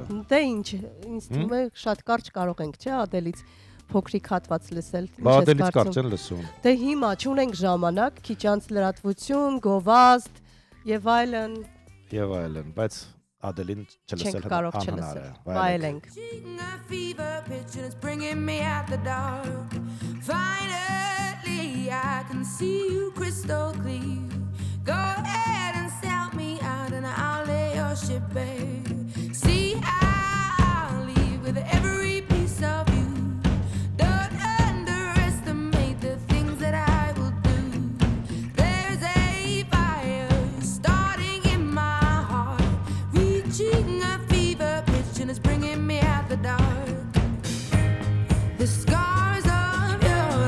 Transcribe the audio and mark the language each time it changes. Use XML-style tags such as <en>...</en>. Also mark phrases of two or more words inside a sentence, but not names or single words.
<hy>Դե ինչ ինձ թվում է շատ կարճ կարող ենք չէ Ադելից փոքրիկ հատված լսել Ադելից կարճ են լսում Դե հիմա չունենք ժամանակ քիչ անց լրատվություն գովազդ եւ այլն բայց Adelin չլսել անհնար է վայելենք</hy> <en>Finally I can see you crystal clear Go ahead and sell me out and I'll lay your ship bare See I'll leave with every piece of you Don't underestimate the things that I will do There's a fire starting in my heart Reaching a fever pitch and it's bringing me out the dark The scars of your</en>